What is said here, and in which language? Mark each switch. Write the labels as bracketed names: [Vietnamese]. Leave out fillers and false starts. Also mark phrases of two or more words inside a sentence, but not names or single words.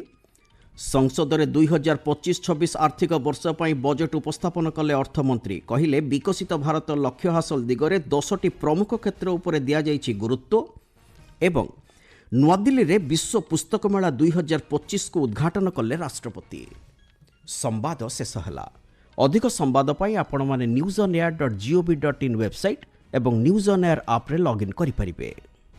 [Odia] ସଂସଦରେ 2025-26 ଆର୍ଥିକ ବର୍ଷ ପାଇଁ ବଜେଟ୍ ଉପସ୍ଥାପନ କଲେ ଅର୍ଥମନ୍ତ୍ରୀ। କହିଲେ ବିକଶିତ ଭାରତ ଲକ୍ଷ୍ୟ ହାସଲ ଦିଗରେ 10ଟି ପ୍ରମୁଖ କ୍ଷେତ୍ର ଉପରେ ଦିଆଯାଇଛି ଗୁରୁତ୍ୱ। ଏବଂ ନୂଆଦିଲ୍ଲୀରେ ବିଶ୍ୱ ପୁସ୍ତକ ମେଳା 2025କୁ ଉଦ୍ଘାଟନ କଲେ ରାଷ୍ଟ୍ରପତି। ସମ୍ବାଦ ଶେଷ ହେଲା। ଅଧିକ ସମ୍ବାଦ ପାଇଁ ଆପଣ ମାନେ newsonair.gov.in ୱେବସାଇଟ୍ ଏବଂ ନ୍ୟୁଜ୍ ଅନ୍ ଏୟାର ଆପ୍ ରେ ଲଗଇନ୍ କରି ପାରିବେ।